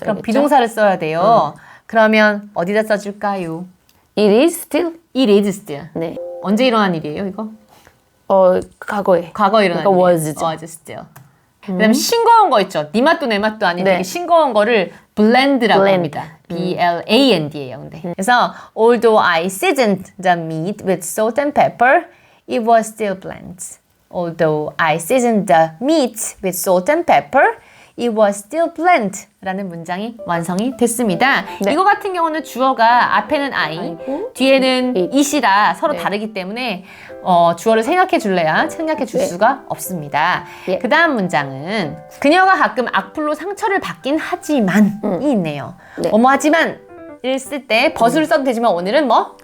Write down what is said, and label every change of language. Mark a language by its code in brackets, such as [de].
[ko] 그럼 비동사를 써야 돼요. 그러면 어디다 써줄까요? [en] It is still. [ko] 네. 언제 일어난 일이에요, 이거? 과거에. 과거에 일어난 그러니까 일이에요. [en] was still. [ko] 그다음에 싱거운 거 있죠. 네 맛도 내 맛도 아닌 되게 싱거운 거를 blend라고 합니다. B-L-A-N-D예요. 근데. 그래서 [en] although I seasoned the meat with salt and pepper, it was still bland. Although I seasoned the meat with salt and pepper, it was still bland [ko] 라는 문장이 완성이 됐습니다. 이거 같은 경우는 주어가 앞에는 I, 뒤에는 it이라 서로 다르기 때문에 주어를 생각해 줄래야 생각해 줄 수가 없습니다. 그 다음 문장은 그녀가 가끔 악플로 상처를 받긴 하지만이 있네요. 뭐뭐 하지만 을 쓸 때 but을 써도 되지만 오늘은 뭐?